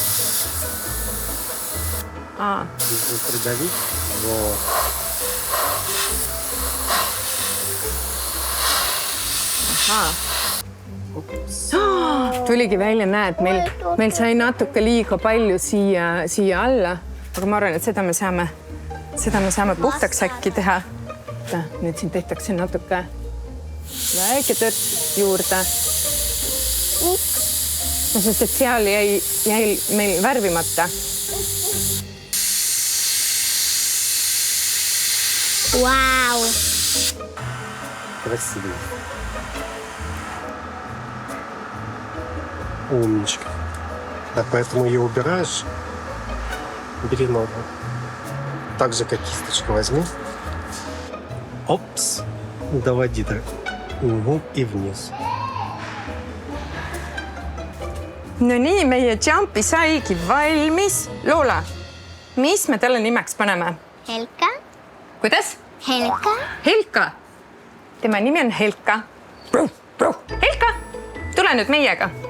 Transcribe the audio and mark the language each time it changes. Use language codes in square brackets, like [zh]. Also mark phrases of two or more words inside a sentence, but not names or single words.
[et] Tuligi välja, näed, meil sai natuke liiga palju siia alla, aga ma arvan, et seda me saame puhtaks äkki teha. Nüüd siin tehtakse natuke väike tört juurde. Sest et seal jäi meil värvimata. [ru] Вау! Красиво. Умничка. Так, поэтому ее убираешь. Бери ногу. Так же, как кисточку возьми. Опс. Доводи так. И вниз. [et] No nii, meie jumpi saigi valmis. Loola, mis me talle nimeks paneme? Helka. Kuidas? Helka. Helka. Tema nimi on Helka. Helka, tule nüüd meiega.